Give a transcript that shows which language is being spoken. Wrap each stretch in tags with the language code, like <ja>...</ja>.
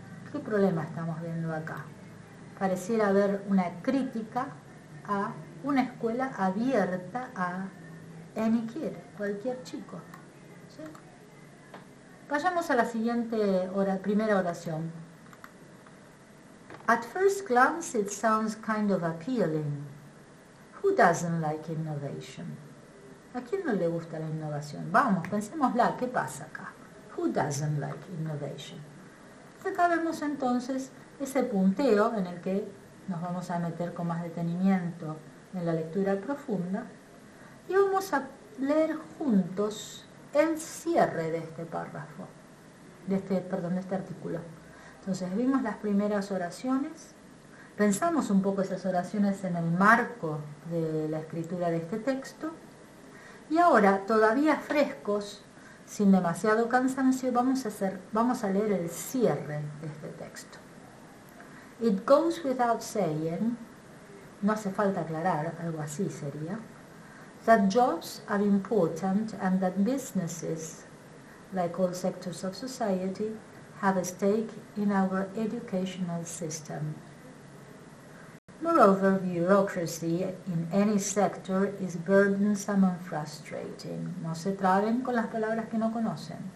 <es>¿Qué problema estamos viendo acá? Pareciera haber una crítica a una escuela abierta a</es> <en>any kid,</en> <es>cualquier chico. ¿Sí? Vayamos a la siguiente primera oración.</es> <en>At first glance it sounds kind of appealing. Who doesn't like innovation?</en> <es>¿A quién no le gusta la innovación? Vamos, pensémosla, ¿qué pasa acá?</es> <en>Who doesn't like innovation?</en> <es>Acá vemos entonces ese punteo en el que nos vamos a meter con más detenimiento en la lectura profunda y vamos a leer juntos el cierre de este párrafo, de este artículo. Entonces vimos las primeras oraciones, pensamos un poco esas oraciones en el marco de la escritura de este texto y ahora, todavía frescos, sin demasiado cansancio, vamos a leer el cierre de este texto.</es> <en>It goes without saying,</en> <es>no hace falta aclarar, algo así sería,</es> <en>that jobs are important and that businesses, like all sectors of society, have a stake in our educational system. Moreover, bureaucracy in any sector is burdensome and frustrating.</en> <es>No se traben con las palabras que no conocen.</es>